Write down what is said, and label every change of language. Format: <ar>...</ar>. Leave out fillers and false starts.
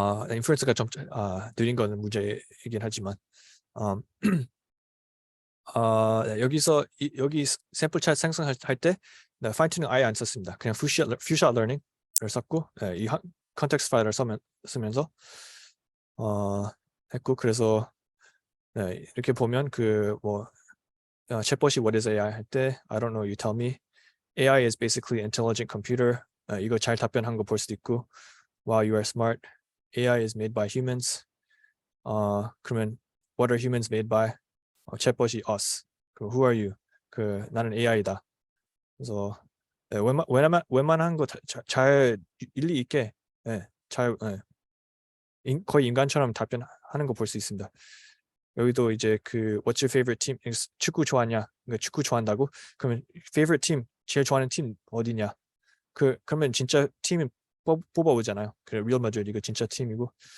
<ko>인프루언스가 좀 느린 거는 문제이긴 하지만, 네, 여기 샘플 차트 생성할 때 파인튜닝 아예 안 썼습니다. 그냥 퓨샷 러닝을 썼고, 이 컨텍스트 파일을 쓰면서 했고, 그래서 이렇게 보면 그 뭐 챗봇이</ko> <en>What is AI</en> <ko>할 때</ko> <en>I don't know, you tell me. AI is basically intelligent computer.</en> <ko>이거 잘 답변한 거 볼 수도 있고,</ko> <en>Wow, you are smart. AI is made by humans.</en> <ko>그러면</ko> <en>What are humans made by?</en> <ko>챗봇이</ko> <en>us.</en> <ko>그</ko> <en>Who are you?</en> <ko>그 나는 AI다. 그래서 웬만한 거 잘 일리 있게 잘 거의 인간처럼 답변하는 거 볼 수 있습니다. 여기도 이제 그</ko> <en>What's your favorite team?</en> <ko>축구 좋아하냐? 그러니까 축구 좋아한다고? 그러면 favorite team, 제일 좋아하는 팀 어디냐? 그러면 진짜 팀이 뽑아오잖아요. 그래, 리얼 마드리드 이거 진짜 팀이고.</ko>